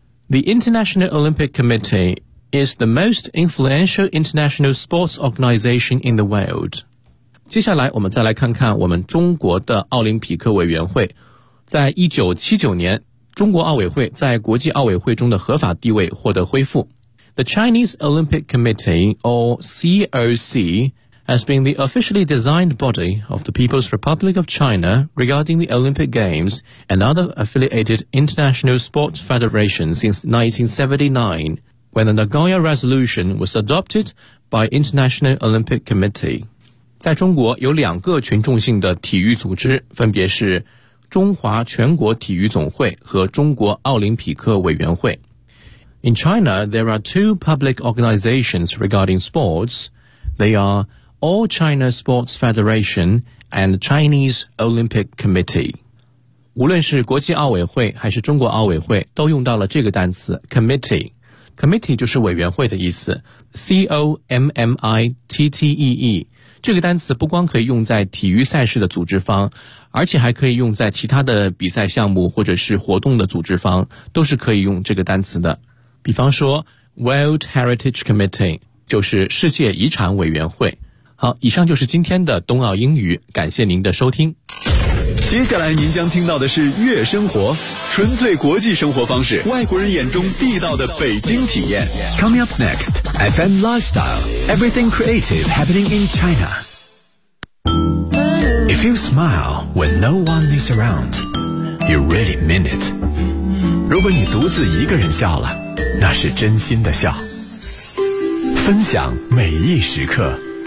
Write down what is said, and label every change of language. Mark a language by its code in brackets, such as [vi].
[en] The International Olympic Committee is the most influential international sports organization in the world. [zh] 接下来我们再来看看我们中国的奥林匹克委员会。在1979年，中国奥委会在国际奥委会中的合法地位获得恢复。 The Chinese Olympic Committee, or COC, has been the officially designed body of the People's Republic of China regarding the Olympic Games and other affiliated international sports federations since 1979, when the Nagoya Resolution was adopted by International Olympic Committee. 在中国有两个群众性的体育组织，分别是中华全国体育总会和中国奥林匹克委员会。 [en] In China, there are two public organizations regarding sports. They are All China Sports Federation and Chinese Olympic Committee. [zh] 无论是国际奥委会还是中国奥委会都用到了这个单词 committee. Committee 就是委员会的意思， C-O-M-M-I-T-T-E-E. 这个单词不光可以用在体育赛事的组织方，而且还可以用在其他的比赛项目或者是活动的组织方，都是可以用这个单词的。比方说 World Heritage Committee 就是世界遗产委员会。好，以上就是今天的冬奥英语，感谢您的收听。接下来您将听到的是悦生活，纯粹国际生活方式，外国人眼中地道的北京体验。 [en] Coming up next, FM Lifestyle, Everything Creative Happening in China. If you smile when no one is around, you really mean it. [zh] 如果你独自一个人笑了，那是真心的笑，分享每一时刻。